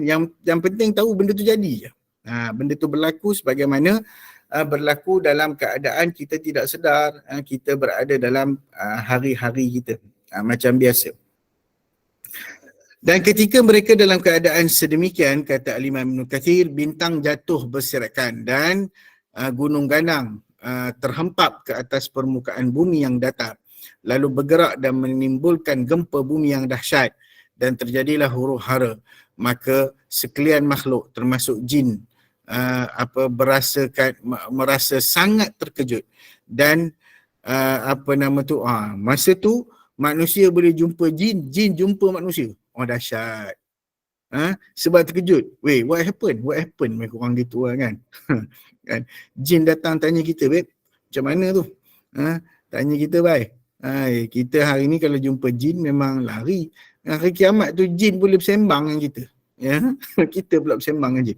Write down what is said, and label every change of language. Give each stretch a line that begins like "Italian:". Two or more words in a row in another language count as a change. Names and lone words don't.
Malay: Yang penting tahu benda tu jadi je. Benda tu berlaku sebagaimana berlaku dalam keadaan kita tidak sedar, kita berada dalam hari-hari kita macam biasa. Dan ketika mereka dalam keadaan sedemikian, kata Al-Imam Ibn Kathir, bintang jatuh berserakan dan gunung ganang terhempap ke atas permukaan bumi yang datar, lalu bergerak dan menimbulkan gempa bumi yang dahsyat, dan terjadilah huru-hara. Maka sekalian makhluk termasuk jin merasa sangat terkejut, dan masa tu manusia boleh jumpa jin jumpa manusia. Dahsyat. Sebab terkejut.
English: What happened
Malay: mereka orang gitu kan. Kan jin datang tanya kita, babe, macam mana tu? Tanya kita, baik. Kita hari ni kalau jumpa jin memang lari. Hari kiamat tu jin boleh bersembang dengan kita. Ya, kita pula bersembang dengan jin.